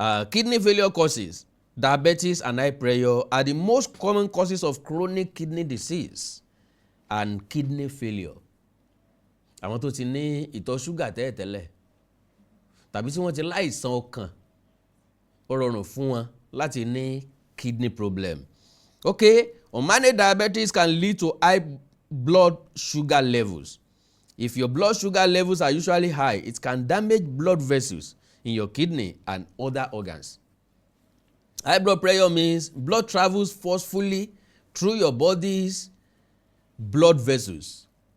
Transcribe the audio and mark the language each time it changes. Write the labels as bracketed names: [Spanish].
[English] Kidney failure causes, diabetes and high pressure are the most common causes of chronic kidney disease and kidney failure. [Yoruba] Àwọn tó ti ní ìtọ̀ ṣúgà tẹ́lẹ̀ tàbí tí wọ́n ti láìsàn ọkàn ó rọrùn fún wọn láti ní [English] kidney problem. Okay, unmanaged diabetes can lead to high blood sugar levels. If your blood sugar levels are usually high, it can damage blood vessels in your kidney and other organs. High blood pressure means blood travels forcefully through your body's blood vessels.